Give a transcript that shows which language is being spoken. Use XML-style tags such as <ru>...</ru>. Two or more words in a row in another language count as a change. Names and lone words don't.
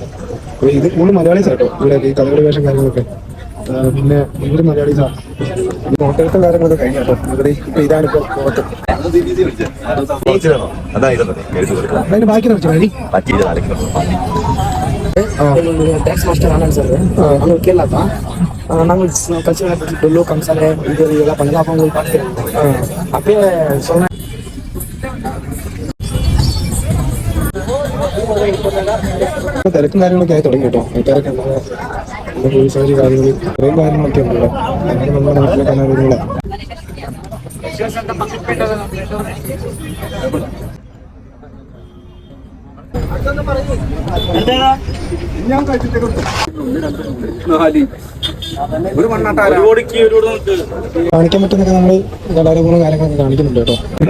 <ml>അപ്പോൾ ഇത് കൂടുതൽ മലയാളീസ് ആട്ടോ ഇവിടെ ഈ കളിയുടെ വേഷം കാര്യങ്ങളൊക്കെ. പിന്നെ ഇവര് മലയാളീസാണ്. ഹോട്ടലത്തെ കാര്യങ്ങളൊക്കെ കഴിഞ്ഞു കേട്ടോ. ഇവിടെ ഇപ്പോൾ ഇതാണിപ്പോൾ മുഖത്ത്. അതിന് ബാക്കി വെച്ചാൽ മതി.</ml> <en>tax master</en> <kn>ಆನಂದ್ ಸರ್, ನಾನು ಕೇರಳ ನಾವು ಕಲ್ಚರ್ ಡೊಳ್ಳು ಕಂಸಾಲೆ ಇದು ಎಲ್ಲ ಪಂಜಾಬ್</kn> <ta>அப்பே சொன்ன</ta> <ml>തിരക്കും കാര്യങ്ങളൊക്കെ ആയി തുടങ്ങി കേട്ടോ. ആൾക്കാരൊക്കെ പോലീസുകാർ കാര്യങ്ങൾ ഇത്രയും കാര്യങ്ങളൊക്കെ ഉണ്ട്. നമ്മുടെ നാട്ടിലെ കലാരൂപങ്ങളെ കാണിക്കാൻ പറ്റുന്നൊക്കെ നമ്മള് കലാരൂപങ്ങളും കാര്യങ്ങളൊക്കെ കാണിക്കുന്നുണ്ട് കേട്ടോ.</ml>